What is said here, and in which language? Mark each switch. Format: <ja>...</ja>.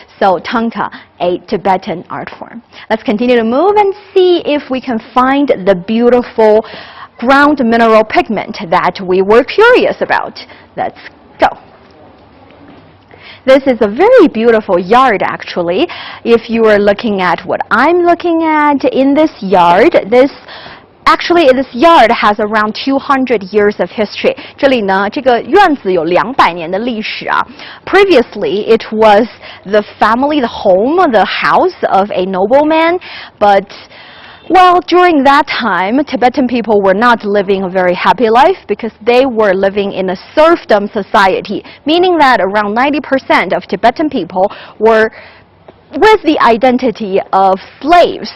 <en>So Thangka, a Tibetan art form. Let's continue to move and see if we can find the beautiful ground mineral pigment that we were curious about. Let's go. This is a very beautiful yard, actually. If you are looking at what I'm looking at in this yard, Actually, this yard has around 200 years of history.</en> <zh>这里呢，这个院子有200年的历史啊。</zh> <en>Previously, it was the family, the home, the house of a nobleman, but Well, during that time, Tibetan people were not living a very happy life because they were living in a serfdom society, meaning that around 90% of Tibetan people were with the identity of slaves.</en>